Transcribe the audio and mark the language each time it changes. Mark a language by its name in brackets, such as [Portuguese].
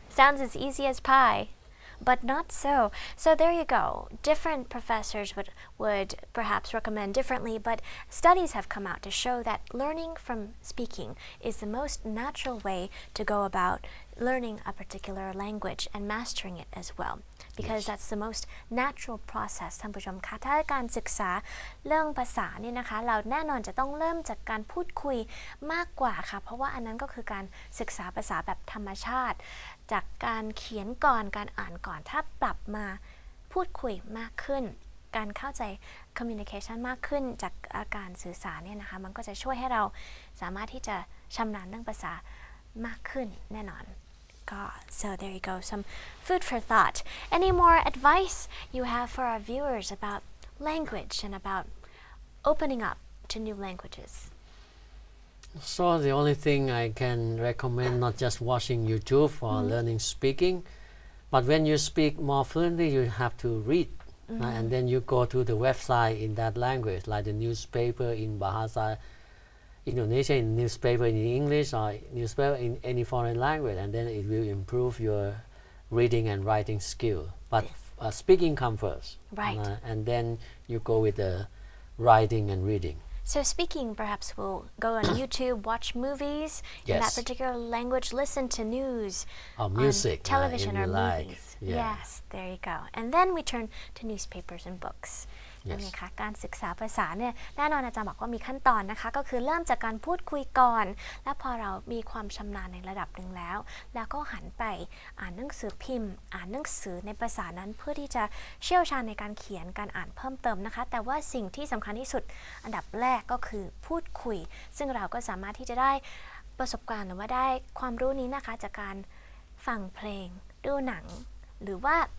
[English] Sounds as easy as pie. But not so. So there you go. Different professors would perhaps recommend differently, but studies have come out to show that learning from speaking is the most natural way to go about learning a particular language and mastering it as well. Because that's the most natural process [Thai] ท่านผู้ชมคะถ้าการศึกษาเรื่องภาษาเนี่ยนะคะเราแน่นอนจะต้องเริ่มจากการพูดคุยมากกว่าค่ะเพราะว่าอันนั้นก็คือการศึกษาภาษาแบบธรรมชาติจากการเขียนก่อนการอ่านก่อนถ้าปรับมา พูดคุยมากขึ้นการเข้าใจ communication มากขึ้นจากการสื่อสารเนี่ยนะคะมันก็จะช่วยให้เราสามารถที่จะชำนาญเรื่องภาษามากขึ้นแน่นอน [English] So there you go, some food for thought. Any more advice you have for our viewers about language and about opening up to new languages? So the only thing I can recommend, not just watching YouTube for learning speaking, but when you speak more fluently, you have to read. And then you go to the website in that language, like the newspaper in Bahasa Indonesia, in newspaper in English, or newspaper in any foreign language, and then it will improve your reading and writing skill. But speaking comes first. Right. And then you go with the writing and reading. So speaking, perhaps we'll go on YouTube, watch movies in that particular language, listen to news or music, on television or movies. Like. Yes, there you go. And then we turn to newspapers and books. [Thai] นั่นไงคะการศึกษาภาษาเนี่ยแน่นอนอาจารย์บอกว่ามีขั้นตอนนะคะก็คือเริ่มจากการพูดคุยก่อนแล้วพอเรามีความชำนาญในระดับหนึ่งแล้วก็หันไปอ่านหนังสือพิมพ์อ่านหนังสือในภาษานั้นเพื่อที่จะเชี่ยวชาญในการเขียนการอ่านเพิ่มเติมนะคะแต่ว่าสิ่งที่สำคัญที่สุดอันดับแรกก็คือพูดคุยซึ่งเราก็สามารถที่จะได้ประสบการณ์หรือว่าได้ความรู้นี้นะคะจากการฟังเพลงดูหนังหรือว่า